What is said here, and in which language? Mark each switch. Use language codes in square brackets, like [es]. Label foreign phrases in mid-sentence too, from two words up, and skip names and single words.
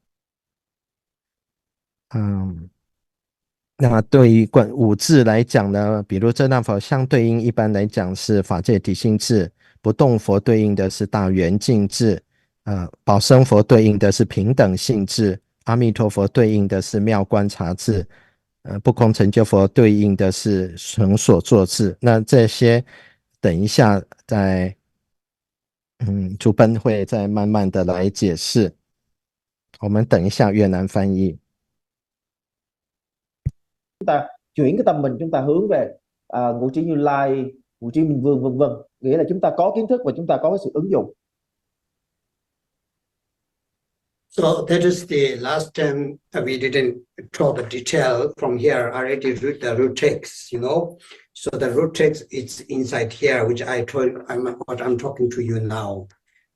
[zh] 那对于五字来讲呢，比如遮那佛相对应一般来讲是法界体性智，不动佛对应的是大圆净智，宝生佛对应的是平等性智，阿弥陀佛对应的是妙观察智，不空成就佛对应的是成所作智。那这些等一下在主本会再慢慢的来解释，我们等一下越南翻译。 [vi] Chúng ta chuyển cái tâm mình, chúng ta hướng về ngũ trí Như Lai, ngũ trí Minh Vương vân vân, nghĩa là chúng ta có kiến thức và chúng ta có cái sự ứng dụng. [en] So that is the last time we didn't draw the detail from here. I already read the root text, So the root text is inside here, which I told what I'm talking to you now.